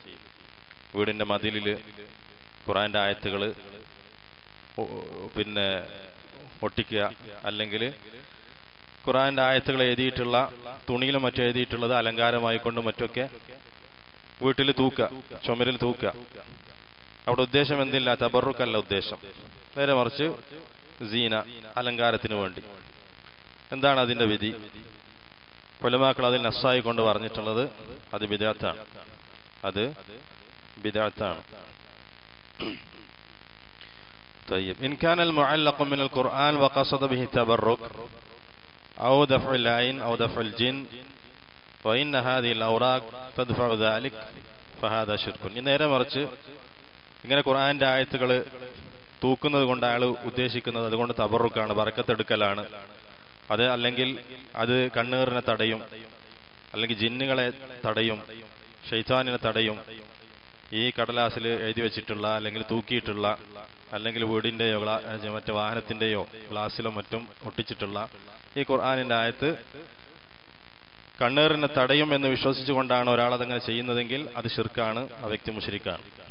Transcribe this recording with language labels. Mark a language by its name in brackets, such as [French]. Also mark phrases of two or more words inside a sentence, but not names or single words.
[Malayalam] വീടിന്റെ മതിലില് ഖുർആന്റെ ആയത്തുകൾ ഒട്ടിക്കുക, അല്ലെങ്കിൽ ഖുർആന്റെ ആയത്തുകൾ എഴുതിയിട്ടുള്ള തുണിയിലും മറ്റും എഴുതിയിട്ടുള്ളത് അലങ്കാരമായി കൊണ്ടും മറ്റൊക്കെ വീട്ടിൽ തൂക്കുക, ചുമരിൽ തൂക്കുക. അവിടെ ഉദ്ദേശം എന്തില്ല? തബറുക്കല്ല ഉദ്ദേശം, നേരെ മറിച്ച് സീന, അലങ്കാരത്തിന് വേണ്ടി. എന്താണ് അതിന്റെ വിധി? ഉലമാക്കൾ അതിൽ നസ്സായി കൊണ്ട് പറഞ്ഞിട്ടുള്ളത് അത് ബിദ്അത്താണ്. [Arabic] طيب إن كان المعلق من القرآن وقصد به التبرك أو دفع العين أو دفع الجن وإن هذه الأوراق تدفع ذلك فهذا شرك. [Malayalam] നേരെ മറിച്ച് ഇങ്ങനെ ഖുർആന്റെ ആയത്തുകൾ തൂക്കുന്നത് കൊണ്ട് അയാൾ ഉദ്ദേശിക്കുന്നത് അതുകൊണ്ട് തബറുക്കാണ്, ബറക്കത്തെടുക്കലാണ്. അത് അല്ലെങ്കിൽ അത് കണ്ണീറിനെ തടയും, അല്ലെങ്കിൽ ജിന്നുകളെ തടയും, ശൈത്താനിനെ തടയും. ഈ കടലാസിൽ എഴുതി വെച്ചിട്ടുള്ള അല്ലെങ്കിൽ തൂക്കിയിട്ടുള്ള അല്ലെങ്കിൽ വീടിന്റെയോ മറ്റു വാഹനത്തിന്റെയോ ഗ്ലാസിലോ മറ്റും ഒട്ടിച്ചിട്ടുള്ള ഈ ഖുർആനിന്റെ ആയത്ത് കണ്ണീറിനെ തടയും എന്ന് വിശ്വസിച്ചുകൊണ്ടാണ് ഒരാൾ അതങ്ങനെ ചെയ്യുന്നതെങ്കിൽ അത് ശിർക്കാണ്, ആ വ്യക്തി മുശ്രിക്കാണ്.